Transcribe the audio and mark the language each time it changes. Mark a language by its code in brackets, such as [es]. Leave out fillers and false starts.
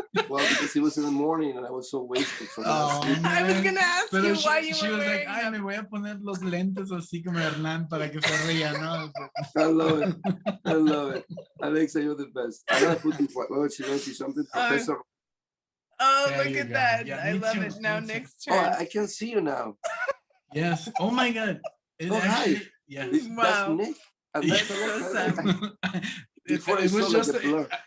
[en] Well, because it was in the morning and I was so wasted from that. I was gonna ask you why you were wearing them. [es] Me voy a poner los lentes así como Hernán para que se ría, ¿no? [en] I love it. Alexa, you're the best. I gotta put this. Oh, she wants to see something, Professor. Oh, look at that! Yeah, I love it. Now Nick's turn. Oh, I can see you now. Yes. Oh my God. Hi. Yeah. Wow. That's Nick. That's so sad. Before it was just like a blur.